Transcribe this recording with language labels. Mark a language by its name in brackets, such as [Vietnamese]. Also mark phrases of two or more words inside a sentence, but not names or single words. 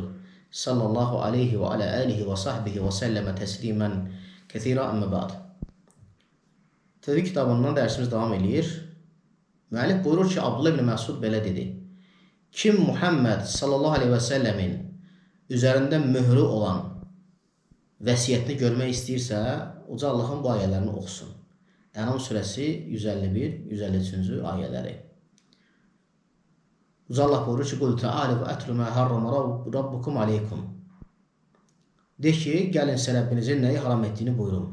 [Arabic] صلى الله عليه وعلى آله وصحبه وسلم تسليما كثيرا أما بعد. [Azerbaijani] Tevhid kitabından dersimiz devam edir. Müellif buyurur ki, Abdullah ibn Məsud belə dedi. Kim Muhammed [Arabic] صلى الله عليه وسلم [Azerbaijani] üzerinde mührü olan vəsiyyətini görmək istəyirsə, Uca Allahın bu ayələrini oxusun. Ənam surəsi 151-153-cü ayələri. Uca Allah buyurur ki, [Arabic] قل تعالوا أتل ما حرم ربكم عليكم. [Azerbaijani] De ki, gəlin Rəbbinizin nəyi haram etdiyini buyurun.